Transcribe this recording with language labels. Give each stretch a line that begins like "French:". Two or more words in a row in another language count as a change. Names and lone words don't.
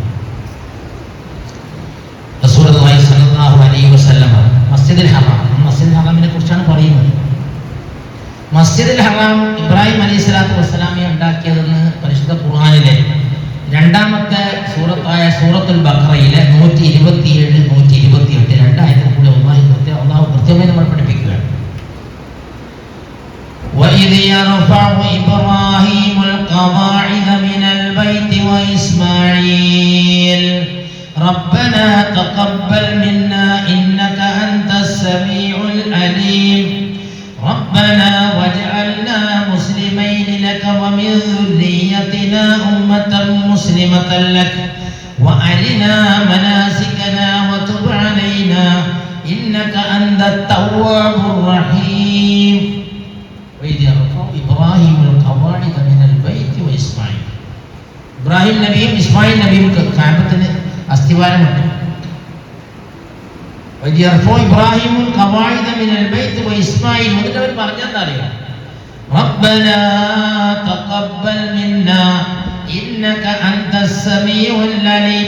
Arabic: رسول الله صلى الله عليه وسلم
Malayalam: മസ്ജിദുൽ ഹറാമിനെ കുറിച്ചാണ് പറയുന്നത്. മസ്ജിദുൽ ഹറാം ഇബ്രാഹിം
Arabic: عليه الصلاة والسلام
Malayalam: ഉണ്ടാക്കിയതെന്ന് പരിശുദ്ധ ഖുർആനിലെ 2ാമത്തെ സൂറത്തായ സൂറത്തുൽ ബഖറയിലെ 127, 128 രണ്ടായത്തിൽ കൂടി അല്ലാഹു കൃത്യമായി നമ്മൾ പഠിപ്പിക്കുകയാണ്.
Arabic: وَإِذْ يَرْفَعُ إِبْرَاهِيمُ الْقَوَاعِدَ مِنَ الْبَيْتِ وَإِسْمَاعِيلُ ربنا تقبل منا إنك أنت السميع العليم ربنا واجعلنا مسلمين لك ومن ذريتنا أمة مسلمة لك وأرنا مناسكنا وتب علينا إنك أنت التواب الرحيم وإذ يرفع إبراهيم القواعد من البيت وإسماعيل
Malayalam: ഇബ്രാഹിം നബിയും ഇസ്മായിൽ നബിയും കഅബത്തിന് അസ്തിവാരമുണ്ട്.
Arabic: إبراهيم قواعد من البيت وإسماعيل
Malayalam: എന്നിട്ട് അവർ പറഞ്ഞെന്താ അറിയോ?
Arabic: ربنا تقبل منا إنك أنت السميع العليم.